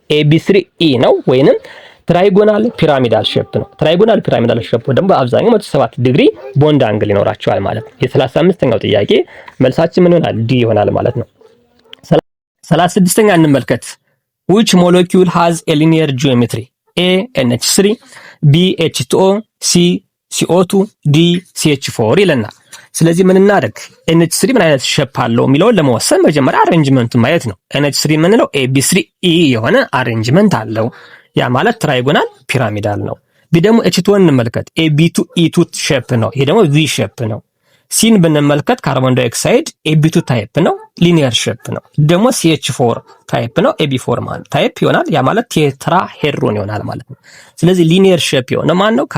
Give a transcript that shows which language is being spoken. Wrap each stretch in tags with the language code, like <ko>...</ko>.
<am>AB3E ነው ወይንም ትራይጎናል ፒራሚዳል ሼፕ ነው። ትራይጎናል ፒራሚዳል ሼፕ ደግሞ በአብዛኛው 107 ዲግሪ ቦንድ አንግል ይኖራቸዋል ማለት ነው። የ35ኛው ጥያቄ መልሳችን ምን ይሆናል? ዲ ይሆናል ማለት ነው። 36ኛ እንመልከት።</am> <en>which molecule has a linear geometry?</en> <am>A NH3፣ B H2O፣ C CO2፣ D CH4 ይለናል። ስለዚህ ምን እናደርግ? NH3 ምን አይነት ሼፕ አለው የሚለውን ለመወሰን መጀመሪያ አሬንጅመንቱን ማየት ነው። NH3 የምንለው AB3E የሆነ አሬንጅመንት አለው። ያ ማለት ትራይጎናል ፒራሚዳል ነው። ቢ ደግሞ H2O እንመልከት። AB2E2 ሼፕ ነው። ይሄ ደግሞ V ሼፕ ነው። ሲን ብንመልከት ካርቦን ዳይኦክሳይድ AB2 ታይፕ ነው፣ ሊኒየር ሼፕ ነው። ደግሞ CH4 ታይፕ ነው፣ AB4 ማለት ታይፕ ይሆናል። ያ ማለት ቴትራ ሄድሮን ይሆናል ማለት ነው። ስለዚህ ሊኒየር ሼፕ የሆነ ማን ነው?</am>